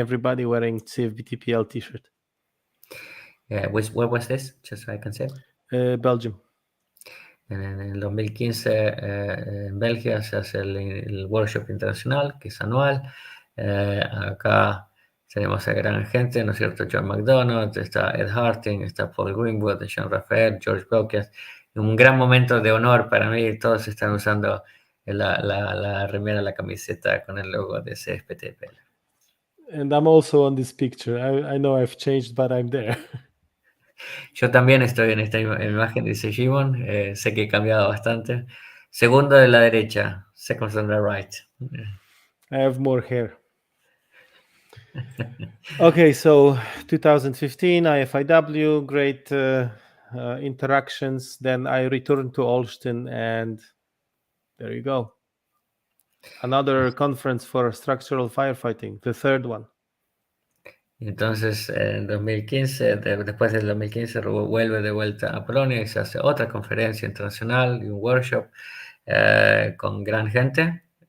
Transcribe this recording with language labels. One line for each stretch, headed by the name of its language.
English: Everybody wearing CFBT-PL t-shirt. Where was this? Just so I can say. Belgium.
Spanish: En el 2015 en Bélgica se hace el workshop internacional, que es anual. Acá tenemos a gran gente, ¿no es cierto? John McDonald, está Ed Harting, está Paul Greenwood, Jean Raphael, George Belkias. Un gran momento de honor para mí. Todos están usando la remera, la camiseta con el logo de CFBT-PL.
English: And I'm also on this picture. I know I've changed, but I'm there.
Spanish: Yo también estoy en esta imagen, dice Szymon. Sé que he cambiado bastante. Segundo de la derecha,
English: second on the right. I have more hair. Okay, so 2015 IFIW, great interactions. Then I returned to Olsztyn, and there you go. Another conference for structural firefighting, the third one.
Spanish: Entonces, en 2015, después del 2015, vuelve de vuelta a Polonia y se hace otra conferencia internacional y un workshop con gran gente.